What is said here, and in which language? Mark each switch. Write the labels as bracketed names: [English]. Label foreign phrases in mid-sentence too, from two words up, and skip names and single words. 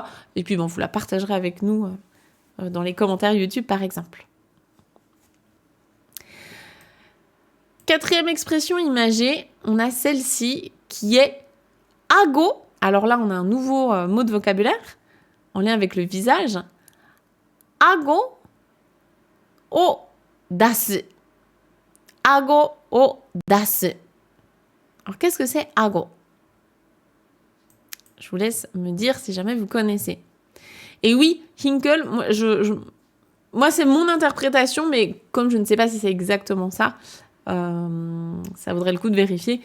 [French] Et puis, bon, vous la partagerez avec nous dans les commentaires YouTube, par exemple. 4e expression imagée, on a celle-ci qui est ago. Alors là, on a un nouveau mot de vocabulaire en lien avec le visage. Ago o dasu. Ago o dasu. Alors, qu'est-ce que c'est ago ? Je vous laisse me dire si jamais vous connaissez. Et oui, Hinkle, moi c'est mon interprétation, mais comme je ne sais pas si c'est exactement ça, ça vaudrait le coup de vérifier.